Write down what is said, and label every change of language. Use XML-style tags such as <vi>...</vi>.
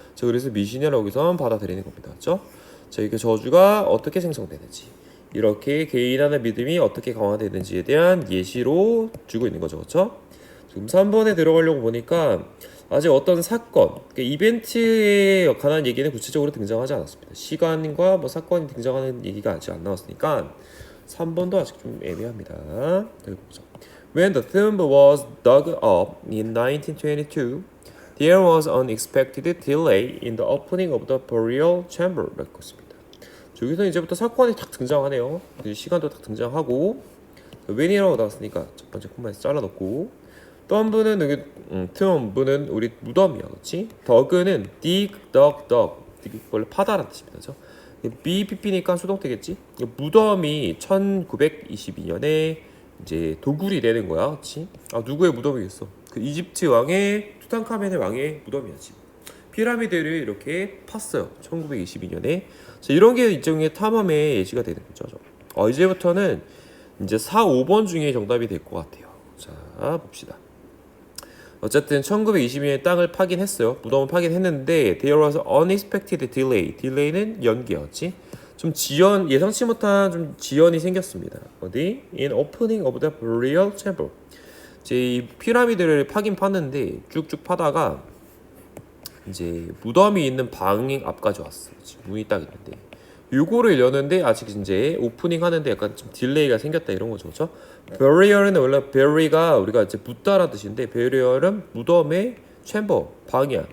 <ko>그래서 미신이라고 여기서 받아들이는 겁니다. 그렇죠? 자, 이게 저주가 어떻게 생성되는지 이렇게 개인하는 믿음이 어떻게 강화되는지에 대한 예시로 주고 있는 거죠. 그렇죠? 지금 3번에 들어가려고 보니까 아직 어떤 사건, 그러니까 이벤트에 관한 얘기는 구체적으로 등장하지 않았습니다. 시간과 뭐 사건이 등장하는 얘기가 아직 안 나왔으니까 3번도 아직 좀 애매합니다. 여기 보죠.</ko> <en>When the tomb was dug up in 1922, there was unexpected delay in the opening of the burial chamber.</en> <ko>라고 했습니다. 여기서 이제부터 사건이 딱 등장하네요. 시간도 딱 등장하고 when이라고 나왔으니까 첫 번째 콤마에서 잘라놓고 또 한 분은 여기 틈분은 우리 무덤이야. 그렇지? 덕은 dig, dug, dug 원래 파다라는 뜻입니다. 그렇죠? BPP니까 수동태겠지? 무덤이 1922년에 이제 도굴이 되는 거야. 그렇지? 아, 누구의 무덤이겠어? 그 이집트 왕의 투탕카멘의 왕의 무덤이었지. 피라미드를 이렇게 팠어요. 1922년에. 자, 이런 게 일종의 탐험의 예시가 되는 거죠. 이제부터는 이제 4, 5번 중에 정답이 될 것 같아요. 자, 봅시다. 어쨌든 1922년에 땅을 파긴 했어요. 무덤을 파긴 했는데</ko> <en>there was unexpected delay.</en> <ko>delay는 연기였지. 좀 예상치 못한 좀 지연이 생겼습니다. 어디?</ko> <en>In opening of the burial chamber.</en> <ko>이제 이 피라미드를 파긴 팠는데 쭉쭉 파다가 이제 무덤이 있는 방 앞까지 왔어. 지금 문이 딱 있는데 요거를 여는데 아직 이제 오프닝 하는데 약간 좀 딜레이가 생겼다 이런 거죠. 그렇죠? burial은 원래 bury가 우리가 이제 묻다라는 뜻인데 burial은 무덤의 챔버, 방이야.</ko>